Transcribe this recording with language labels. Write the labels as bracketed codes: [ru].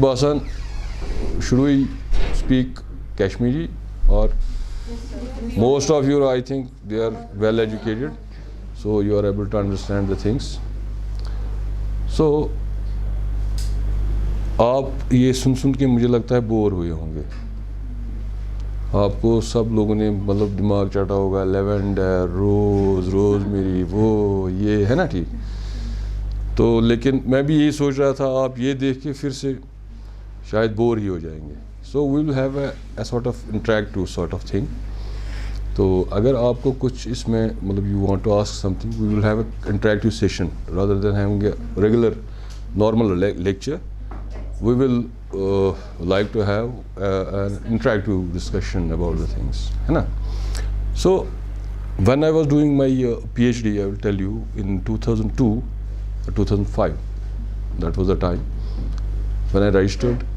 [en] Basan, should we speak Kashmiri or most of you, I think they are well educated, so you are able to understand the things. [hi] So, आप ये सुन के मुझे लगता है bore हुए होंगे. आपको सब लोगों ने मतलब दिमाग चाटा होगा, लेवेंडर, रोज़ मेरी वो ये है ना, ठीक. तो लेकिन मैं भी यही सोच रहा था, आप ये देख के फिर से शायद बोर ही हो जाएंगे. [en] So we will have a sort of interactive sort of thing. [hi] तो अगर आपको कुछ इसमें मतलब [en] You want to ask something, we will have a interactive session rather than having a regular normal lecture. We will like to have an interactive discussion about the things. So, when I was doing my PhD, I will tell you, in 2002 or 2005, that was the time when I registered.